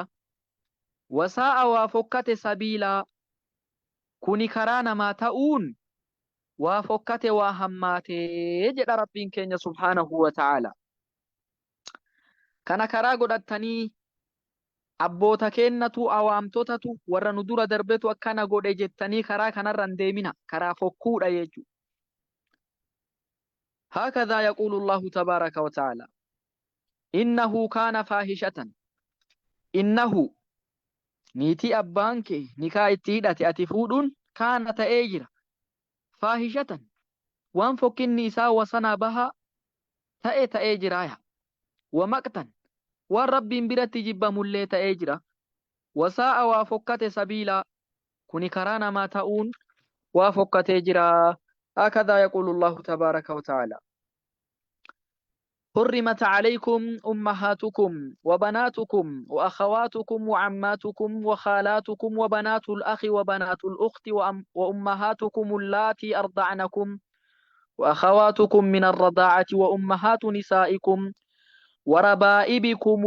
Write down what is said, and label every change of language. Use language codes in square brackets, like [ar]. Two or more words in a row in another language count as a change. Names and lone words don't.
[om] wasaa'a waa fokkate sabiilaa kuni karaa namaa ta'uun waa fokkate waa hammaatee jedha Rabbiin keenya [ar] سبحانه وتعالى. [om] kana karaa godhattanii abboota kennatu awaamtotatu warra nu dura darbetu akkana godhe jettanii karaa kanarran deemina karaa fokkuudha jechuu. [ar] هكذا يقول الله تبارك وتعالى إنه كان فاحشة [om] innahu niitii abbaan kee nikaa itti hidhate ati fuudhuun kaana ta'ee jira faahishatan waan fokkinni isaa wasanaa bahaa ta'ee jiraaya [ar] ومقتا [om] waan rabbiin biratti jibbamullee ta'ee jira wasaa'a waa fokkate sabiilaa kuni karaa namaa ta'uun waa fokkatee jira. [ar] هكذا يقول الله تبارك وتعالى حرمت عليكم أمهاتكم وبناتكم وأخواتكم وعماتكم وخالاتكم وبنات الأخ وبنات الأخت وأمهاتكم اللاتي أرضعنكم وأخواتكم من الرضاعة وأمهات نسائكم وربائبكم